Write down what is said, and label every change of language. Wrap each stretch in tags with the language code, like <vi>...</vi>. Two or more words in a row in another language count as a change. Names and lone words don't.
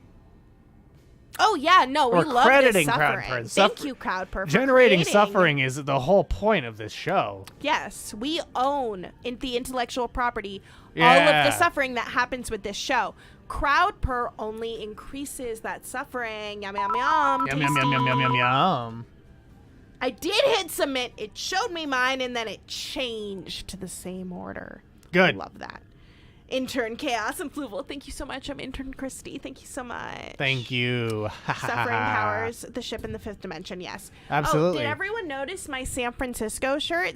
<en>Oh yeah, no, we We're love crediting this Crowdper. suffering. Suffer- Thank you, Crowdper. for Generating creating- suffering is the whole point of this show. Yes, we own the intellectual property, all Yeah. of the suffering that happens with this show. Crowdper only increases that suffering. Yum yum yum. Yum, yum, yum, yum, yum, yum, yum. I did hit submit. It showed me mine, and then it changed to the same order. Good. Love that. Intern Chaos and Fluval, thank you so much. I'm Intern Kristie. Thank you so much. Thank you. Suffering powers the ship in the 5th dimension, yes. Absolutely. Oh, did everyone notice my San Francisco shirt?</en>